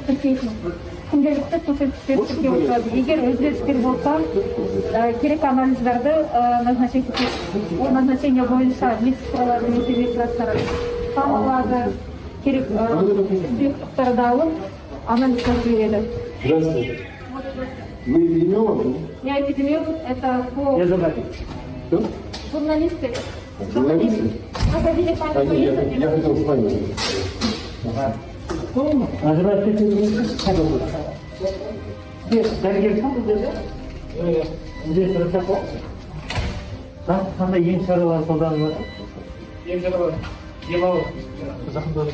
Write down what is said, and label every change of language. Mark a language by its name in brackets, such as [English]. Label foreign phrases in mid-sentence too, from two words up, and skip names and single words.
[Kazakh] Тіркейтін. күнделікті көрсеткіштерге отырады. Егер өзгерістер болса, керек анализдерді назначить етеді. Ол назначение бойынша медсестралар немесе медбраттар қамалады, керек сұйықтықтарды алып, анализдер береді. [Russian] Здравствуйте. Вы эпидемиолог? Я эпидемиолог, это по Кто? журналисты. Журналисты? Проходили Я хотел с вами. [Kazakh] Қандай ем шаралар қолданып Ем шаралар, ем алу, зақымдау.